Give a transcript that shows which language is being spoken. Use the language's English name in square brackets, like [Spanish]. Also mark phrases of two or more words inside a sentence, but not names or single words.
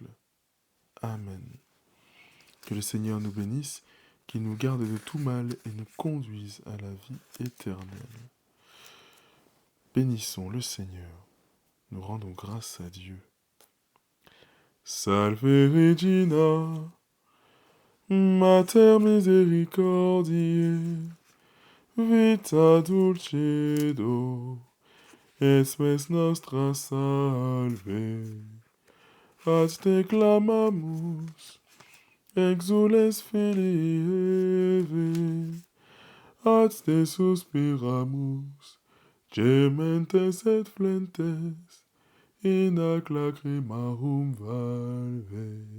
[French] Amen. Que le Seigneur nous bénisse, qu'il nous garde de tout mal et nous conduise à la vie éternelle. Bénissons le Seigneur. Nous rendons grâce à Dieu. [Latin] Salve Regina, Mater misericordiae, vita dulcedo, espes nostra salve. Ad te clamamus, exules filii Eve, ad te suspiramus, gementes et flentes, in ac lacrimarum valve.